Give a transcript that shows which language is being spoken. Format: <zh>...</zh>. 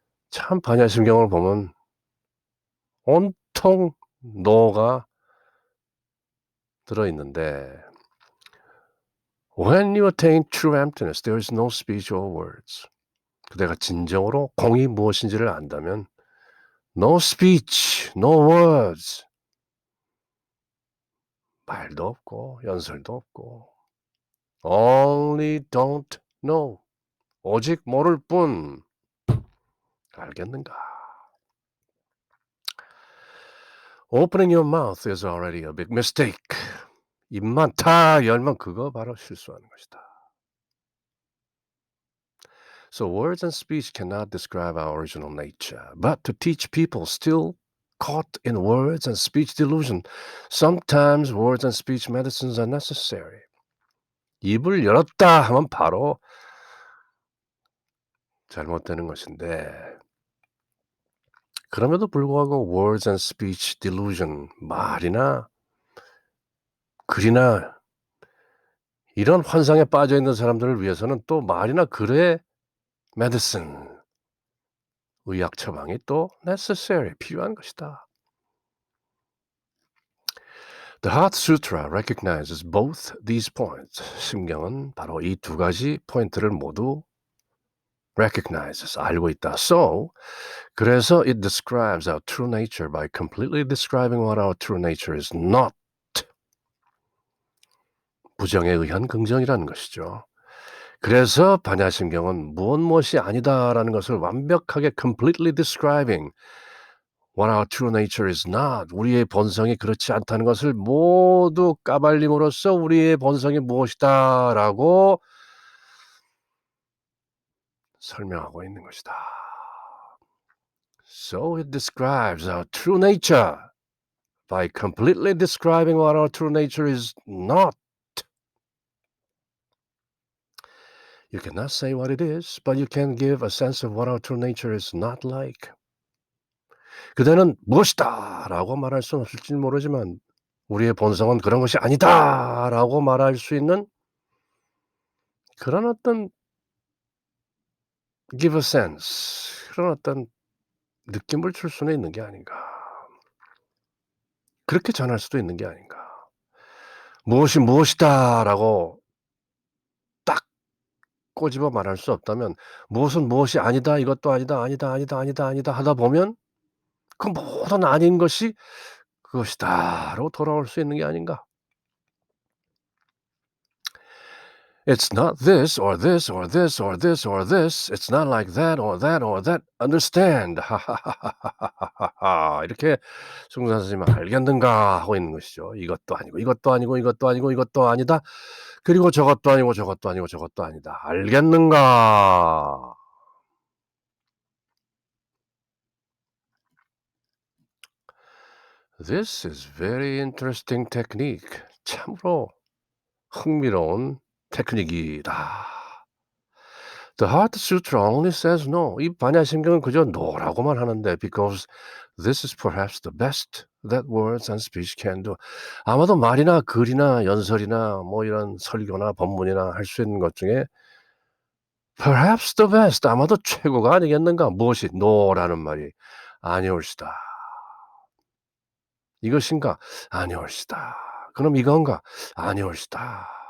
<ko>참 반야심경을 보면 온통 no가 들어있는데</ko> <en>When you attain true emptiness, there is no speech or words.</en> <ko>그대가 진정으로 공이 무엇인지를 안다면</ko> <en>No speech, no words.</en> <ko>말도 없고 연설도 없고</ko> <en>Only don't know.</en> <ko>오직 모를 뿐. 알겠는가?</ko> <en>Opening your mouth is already a big mistake.</en> <ko>입만 다 열면 그거 바로 실수하는 것이다.</ko> <en>So words and speech cannot describe our original nature. But to teach people still caught in words and speech delusion, sometimes words and speech medicines are necessary.</en> <ko>입을 열었다 하면 바로 잘못되는 것인데 그럼에도 불구하고</ko> <en>words and speech delusion</en> <ko>말이나 글이나 이런 환상에 빠져 있는 사람들을 위해서는 또 말이나 글의 medicine 의학 처방이 또 necessary 필요한 것이다.</ko> <en>The Heart Sutra recognizes both these points.</en> <ko>심경은 바로 이 두 가지 포인트를 모두 recognizes 알고 있다.</ko> <en>So</en> <ko>그래서</ko> <en>it describes our true nature by completely describing what our true nature is not.</en> <ko>부정에 의한 긍정이라는 것이죠. 그래서 반야심경은 무엇이 아니다라는 것을 완벽하게</ko> <en>completely describing what our true nature is not.</en> <ko>우리의 본성이 그렇지 않다는 것을 모두 까발림으로써 우리의 본성이 무엇이다라고 설명하고 있는 것이다.</ko> <en>So it describes our true nature by completely describing what our true nature is not. You cannot say what it is, but you can give a sense of what our true nature is not like.</en> <ko>그대는 무엇이다라고 말할 수는 없을지는 모르지만 우리의 본성은 그런 것이 아니다라고 말할 수 있는 그런 어떤</ko> <en>give a sense</en> <ko>그런 어떤 느낌을 줄 수는 있는 게 아닌가. 그렇게 전할 수도 있는 게 아닌가. 무엇이 무엇이다라고 딱 꼬집어 말할 수 없다면 무엇은 무엇이 아니다, 이것도 아니다, 아니다, 아니다, 아니다, 아니다 하다 보면 그 모든 아닌 것이 그것이다로 돌아올 수 있는 게 아닌가.</ko> <en>It's not this or this or this or this or this. It's not like that or that or that. Understand. 하하하하하하하.</en> <ko>이렇게 송산 선생님은 알겠는가 하고 있는 것이죠. 이것도 아니고 이것도 아니고 이것도 아니고 이것도 아니다. 그리고 저것도 아니고 저것도 아니고 저것도 아니다. 알겠는가?</ko> <en>This is very interesting technique.</en> <ko>참으로 흥미로운 테크닉이다.</ko> <en>The Heart Sutra only says no.</en> <ko>이 반야심경은 그저 no라고만 하는데</ko> <en>because this is perhaps the best that words and speech can do.</en> <ko>아마도 말이나 글이나 연설이나 뭐 이런 설교나 법문이나 할 수 있는 것 중에</ko> <en>perhaps the best</en> <ko>아마도 최고가 아니겠는가. 무엇이 no라는 말이 아니올시다. 이것인가? 아니올시다. 그럼 이건가? 아니올시다.</ko>